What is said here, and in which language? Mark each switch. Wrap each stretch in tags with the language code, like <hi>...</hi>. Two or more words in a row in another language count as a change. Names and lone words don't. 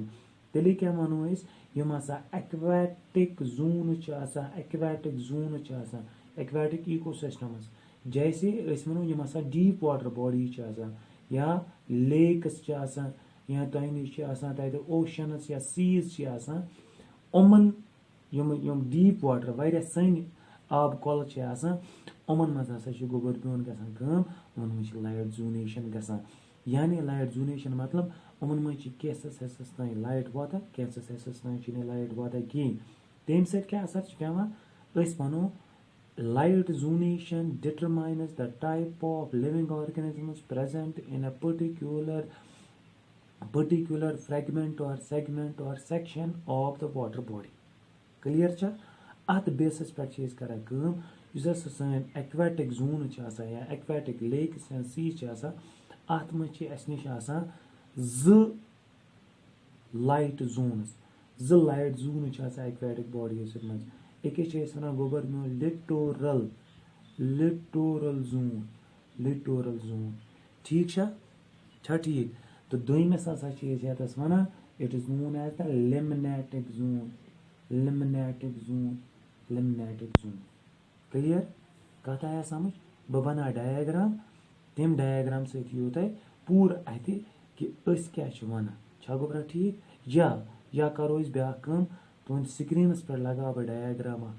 <ks>تیٚلے کیاہ وَنو أسۍ یِم ہسا</ks> <en>aquatic zones</en> <ks>چھِ آسان</ks> <en>aquatic ecosystems</en> <ks>جیسے أسۍ وَنو یِم ہسا</ks> <en>deep water bodies</en> <ks>چھِ آسان یا لیکٕس چھِ آسان یا تۄہہِ نِش چھِ آسان تَتہِ اوشنٕز یا سیٖز چھِ آسان یِمن یِم</ks> <en>deep water</en> <ks>واریاہ سرٛنۍ آبہٕ کۄلہٕ چھِ آسان یِمن منٛز ہسا چھِ گوٚبُر پیوٗن گژھان کٲم یِمن منٛز چھِ</ks> <en>light zonation</en> <ks>گژھان. یعنی</ks> <en>light zonation</en> <ks>مطلب یِمن منٛز چھِ کینٛژھس حِصس تانۍ لایٹ واتان کینٛژھس حِصس تانۍ چھِنہٕ لایٹ واتان کِہیٖنۍ. تَمہِ سۭتۍ کیاہ اَثر چھُ پیوان أسۍ وَنو</ks> <en>light zonation determines the type of living organisms present in a particular fragment or segment or section of the water body.</en> <ks>کٕلیر چھا؟ اَتھ بیسس پٮ۪ٹھ چھِ أسۍ کران کٲم یُس ہسا سٲنۍ</ks> <en>aquatic zones</en> <ks>چھِ آسان یا</ks> <en>aquatic lakes</en> <ks>یا سیٖز چھِ آسان اَتھ منٛز چھِ اَسہِ نِش آسان زٕ</ks> <en>light zones</en> <ks>چھِ آسان</ks> <en>aquatic bodies</en> <ks>منٛز. أکِس چھِ أسۍ وَنان گوٚبر میون</ks> <en>littoral zone.</en> <ks>ٹھیٖک چھا ٹھیٖک؟ تہٕ دوٚیمِس ہسا چھِ أسۍ یَتَس وَنان</ks> <en>it is known as the limnetic zone.</en> <ks>کٕلیر؟ کَتھ آیا سمجھ؟ بہٕ بَناو ڈایاگرام تَمہِ ڈایاگرام سۭتۍ یِیو تۄہہِ پوٗرٕ اَتھِ کہِ أسۍ کیاہ چھِ وَنان. چھا گوٚبرا ٹھیٖک؟ یا کرو أسۍ بیاکھ کٲم تُہنٛدِ سکریٖنَس پٮ۪ٹھ لگاو بہٕ ڈایاگرام اکھ.</ks>